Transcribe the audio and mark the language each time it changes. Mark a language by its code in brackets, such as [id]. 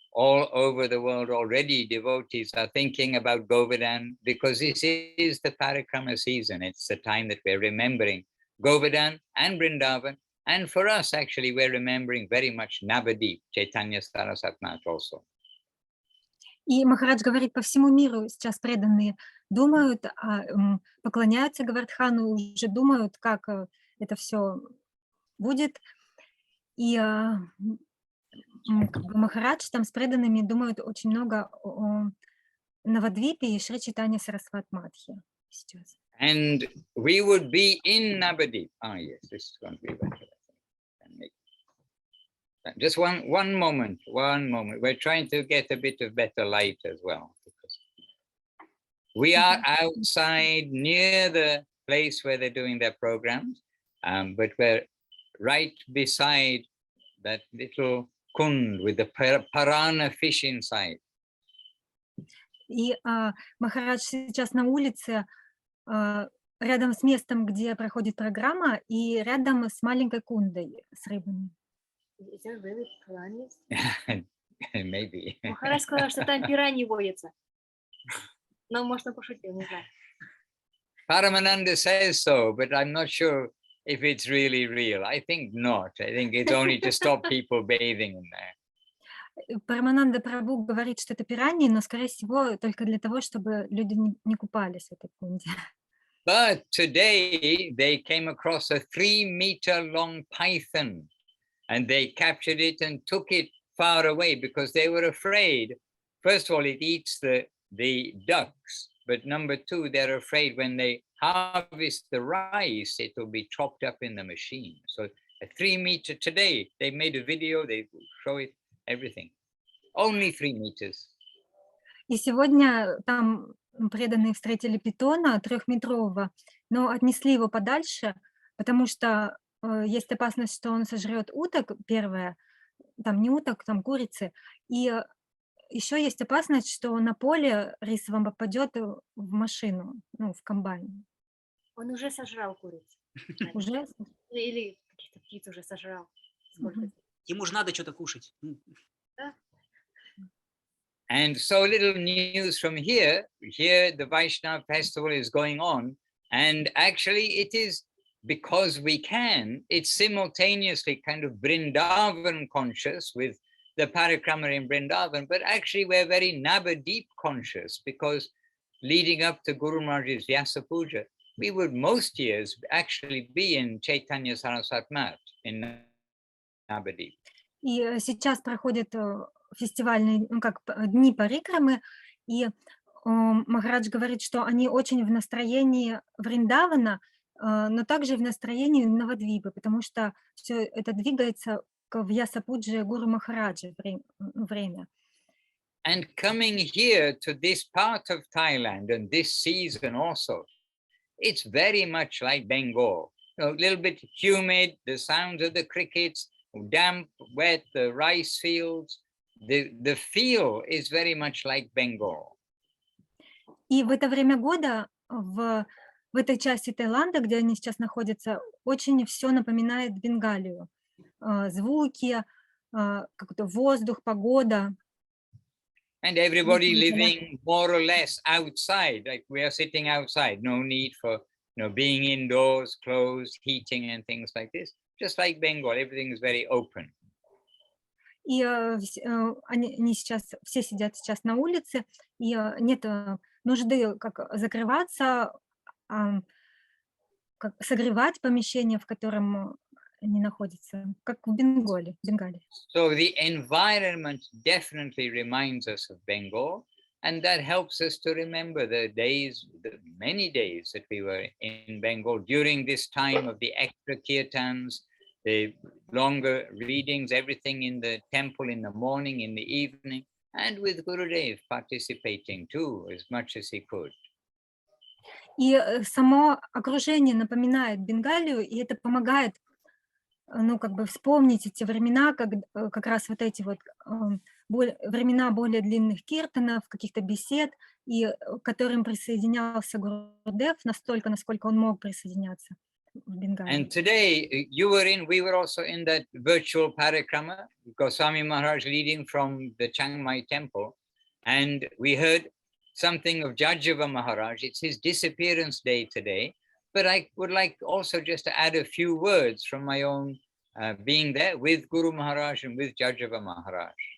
[en] All over the world already, devotees are thinking about Govardhan because this is the Parikrama season. It's the time that we're remembering Govardhan and Vrindavan. And for us, actually, we're remembering very much Navadip, Chaitanya Saraswat Math also. [ru] И Махарадж говорит, по всему миру сейчас преданные думают, поклоняются Говардхану, уже думают, как это все будет. И как бы Махарадж там с преданными думают очень много о Навадвипе и Шри Чайтанья Сарасват Матхе сейчас. [en] And we would be in Navadip. Yes, this is going to be better. Just one moment. We're trying to get a bit of better light as well. Because we are outside near the place where they're doing their programs, but we're right beside that little kund with the piranha fish inside. [ru] И Махарадж сейчас на улице, рядом с местом, где проходит программа, и рядом с маленькой кундой с рыбами. [en] Is there really piranhas? Maybe. [ru] Махарадж сказал, что там пираньи водятся. Но, может, он пошутил, не знаю. [en] Paramananda says so, but I'm not sure if it's really real. I think not. I think it's only to stop people bathing in there. [ru] Парамананда Прабху говорит, что это пираньи, но, скорее всего, только для того, чтобы люди не купались в этой кунде. [en] But today they came across a 3-meter long python and they captured it and took it far away because they were afraid. First of all, it eats the ducks, but number two, they're afraid when they harvest the rice, it will be chopped up in the machine. So a 3-meter today, they made a video, they show it, everything. Only 3 meters. [ru] И сегодня там преданные встретили питона 3-метрового, но отнесли его подальше, потому что есть опасность, что он сожрет уток, первое, там не уток, там курицы, и еще есть опасность, что на поле рисовом попадет в машину, в комбайн. Он уже сожрал курицу. Уже? Или каких-то птиц уже сожрал. Ему же надо что-то кушать. [en] And so little news from here the Vaishnava festival is going on, and actually it is because we can, it's simultaneously kind of Vrindavan conscious with the parikrama in Vrindavan, but actually we're very Navadip conscious because leading up to Guru Maharaj's Vyasa Puja, we would most years actually be in Chaitanya Saraswat Math in Navadip. [ru] И сейчас проходят фестивальные, дни парикрамы, и Махарадж говорит, что они очень в настроении Вриндавана, но также в настроении Навадвипы, потому что все это двигается в Вьясапуджи Гуру Махараджа время. [en] And coming here to this part of Thailand and this season also, it's very much like Bengal. A little bit humid, the sounds of the crickets, damp, wet, the rice fields. The feel is very much like Bengal. [ru] И в это время года в этой части Таиланда, где они сейчас находятся, очень все напоминает Бенгалию. Звуки, как-то воздух, погода. [en] And everybody living more or less outside, like we are sitting outside, no need for being indoors, closed, heating and things like this. Just like Bengal, everything is very open. [ru] И они сейчас, все сидят сейчас на улице, и нет нужды как закрываться, как согревать помещение, в котором они находятся, как в Бенгале. [en] So the environment definitely reminds us of Bengal, and that helps us to remember the many days that we were in Bengal during this time of the extra kirtans, the longer readings, everything in the temple in the morning, in the evening, and with Gurudev participating too as much as he could. [ru] И само окружение напоминает Бенгалию, и это помогает, вспомнить эти времена, как раз вот эти вот времена более длинных киртанов, каких-то бесед, и к которым присоединялся Гурудев настолько, насколько он мог присоединяться в Бенгалии. [en] And today we were also in that virtual parikrama, Goswami Maharaj leading from the Chiang Mai temple, and we heard something of Jajava Maharaj. It's his disappearance day today, but I would like also just to add a few words from my own being there with Guru Maharaj and with Jajava Maharaj.